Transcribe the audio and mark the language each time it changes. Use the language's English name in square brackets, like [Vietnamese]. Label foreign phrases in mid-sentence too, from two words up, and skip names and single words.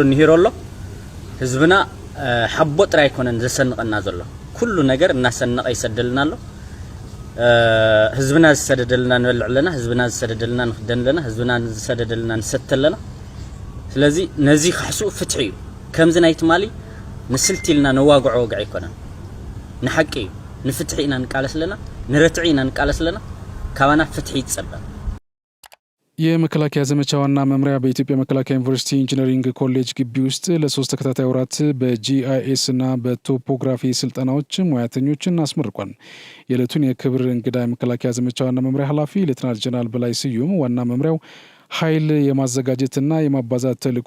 [Tigrinya] ንሂሮ ኣሎ ህዝብና ሓቦ ጥራይ ኣይኮነን ዘሰንቐና ዘሎ ኩሉ ነገር እናሰነቐ ይሰደልና ኣሎ ህዝብና ዝሰደደልና ንበልዕ ኣለና ህዝብና ዝሰደደልና ንክደን ኣለና ህዝብና ዝሰደደልና ንሰተ ኣለና ስለዚ ነዚ ክሕስኡ ፍትሒ እዩ ከምዚ ናይ ትማሊ ንስልቲ ኢልና ነዋግዖ ወግዕ ኣይኮነን ንሓቂ እዩ ንፍትሒ ኢና ንቃለስ ኣለና ንረትዒ ኢና ንቃለስ ኣለና ካባና ፍትሒ ይጸበ [Amharic] የመከላከያ ዘመቻ ዋና መምሪያ በኢትዮጵያ መከላከያ ዩኒቨርሲቲ ኢንጂነሪንግ ኮሌጅ ግቢ ውስጥ ለ3 ተከታታይ ወራት በጂአይኤስ እና በቶፖግራፊ ስልጠናዎች ሙያተኞችን አስመርቋል። የዕለቱን የክብር እንግዳ የመከላከያ ዘመቻ ዋና መምሪያ ኃላፊ ሌተናል ጀነራል በላይ ስዩም ዋና መምሪያው ኃይል የማዘጋጀትና የማባዛት ተልዕኮ